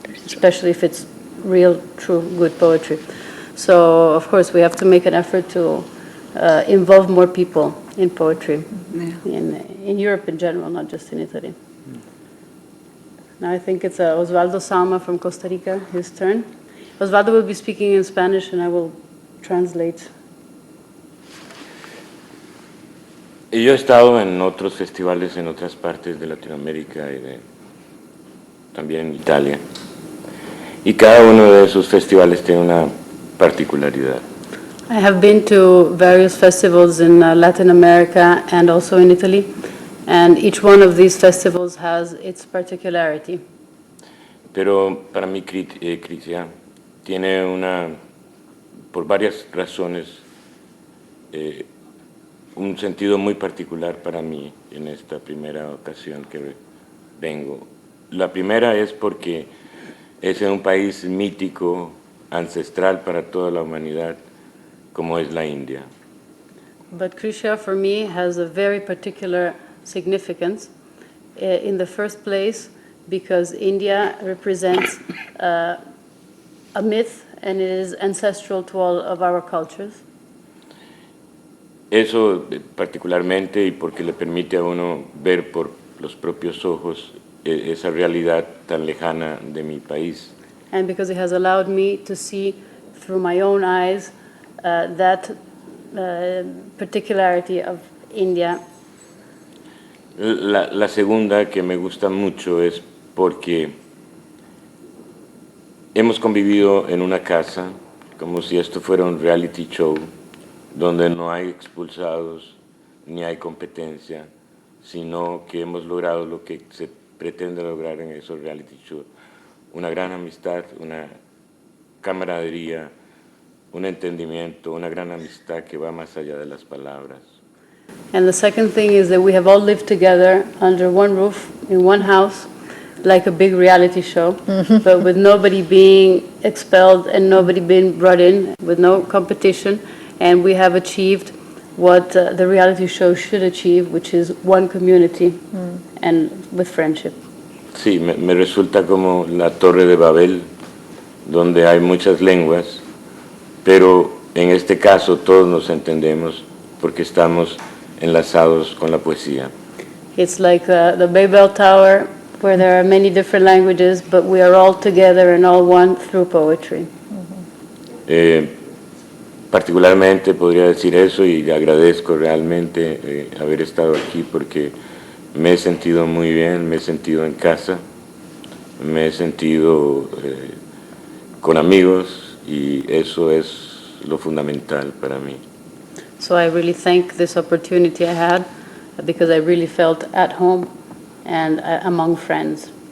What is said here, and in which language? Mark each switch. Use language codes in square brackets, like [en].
[en] Especially if it's real, true, good poetry. So, of course, we have to make an effort to involve more people in poetry, in Europe in general, not just in Italy. Now I think it's Osvaldo Sama from Costa Rica, his turn. Osvaldo will be speaking in Spanish and I will translate. [es] Yo he estado en otros festivales en otras partes de Latinoamérica y también Italia. Y cada uno de esos festivales tiene una particularidad. [en] I have been to various festivals in Latin America and also in Italy, and each one of these festivals has its particularity. [es] Pero para mí Kritya tiene por varias razones, un sentido muy particular para mí en esta primera ocasión que vengo. La primera es porque es en un país mítico, ancestral para toda la humanidad, como es la India. [en] But Krisha, for me, has a very particular significance. In the first place, because India represents a myth and it is ancestral to all of our cultures. [es] Eso particularmente y porque le permite a uno ver por los propios ojos esa realidad tan lejana de mi país. [en] And because it has allowed me to see through my own eyes that particularity of India. [es] La segunda que me gusta mucho es porque hemos convivido en una casa como si esto fuera un reality show donde no hay expulsados ni hay competencia, sino que hemos logrado lo que se pretende lograr en esos reality shows: una gran amistad, una camaradería, un entendimiento, una gran amistad que va más allá de las palabras. [en] And the second thing is that we have all lived together under one roof, in one house, like a big reality show, but with nobody being expelled and nobody being brought in, with no competition, and we have achieved what the reality show should achieve, which is one community and with friendship. [es] Sí, me resulta como la Torre de Babel, donde hay muchas lenguas, pero en este caso todos nos entendemos porque estamos enlazados con la poesía. [en] It's like the Babel Tower, where there are many different languages, but we are all together and all one through poetry. [es] Particularmente podría decir eso y le agradezco realmente haber estado aquí porque me he sentido muy bien, me he sentido en casa, me he sentido con amigos y eso es lo fundamental para mí. [en] So I really thank this opportunity I had because I really felt at home and among friends.